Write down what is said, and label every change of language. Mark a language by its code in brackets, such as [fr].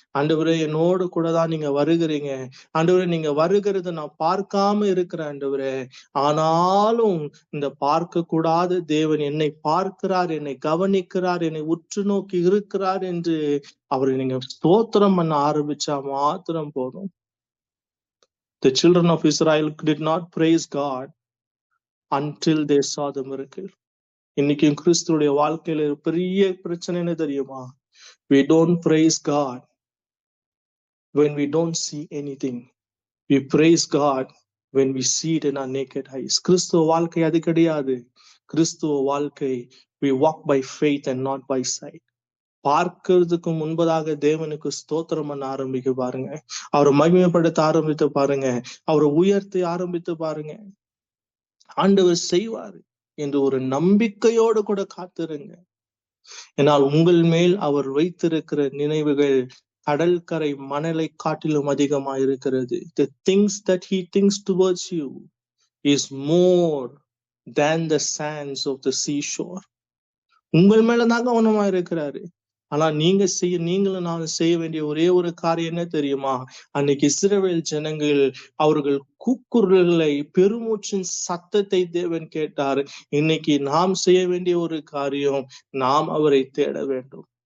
[ta] ஆண்டவரே, என்னோடு கூட தான் நீங்க வருகிறீங்க. ஆண்டவரே, நீங்க வருகிறத நான் பார்க்காம இருக்கிறேன் ஆண்டவரே. ஆனாலும் இந்த பார்க்க கூடாத தேவன் என்னை பார்க்கிறார், என்னை கவனிக்கிறார், என்னை உற்று நோக்கி இருக்கிறார் என்று அவரை நீங்க ஸ்தோத்திரம் பண்ண ஆரம்பிச்சா மாத்திரம் போதும். [en] The children of Israel did not praise God until they saw the miracle. [ta] இன்னைக்கு கிறிஸ்துடைய வாழ்க்கையில பெரிய பிரச்சனை என்ன தெரியுமா? [en] We don't praise God when we don't see anything. We praise God when we see it in our naked eyes. [ta] கிறிஸ்துவ வாழ்க்கை அது கிடையாது. கிறிஸ்துவ வாழ்க்கை [en] we walk by faith and not by sight. [ta] பார்க்கிறதுக்கு முன்பதாக தேவனுக்கு ஸ்தோத்திரம் பண்ண ஆரம்பிக்க பாருங்க. அவரை மகிமைப்படுத்த ஆரம்பித்து பாருங்க. அவரை உயர்த்தி ஆரம்பித்து பாருங்க. ஆண்டவர் செய்வாரு. என்று ஒரு நம்பிக்கையோடு கூட காத்திருங்க. ஏனால் உங்கள் மேல் அவர் வைத்திருக்கிற நினைவுகள் கடற்கரை மணலை காட்டிலும் அதிகமாக இருக்கிறது. [en] The things that he thinks towards you is more than the sands of the seashore. [ta] உங்கள் மேலதான் கவனமா இருக்கிறாரு. ஆனா நீங்களும் நான் செய்ய வேண்டிய ஒரே ஒரு காரியம் என்ன தெரியுமா? அன்னைக்கு இஸ்ரவேல் ஜனங்கள் அவர்கள் கூக்குரல்களை, பெருமூச்சின் சத்தத்தை தேவன் கேட்டார். இன்னைக்கு நாம் செய்ய வேண்டிய ஒரு காரியம், நாம் அவரை தேட வேண்டும்.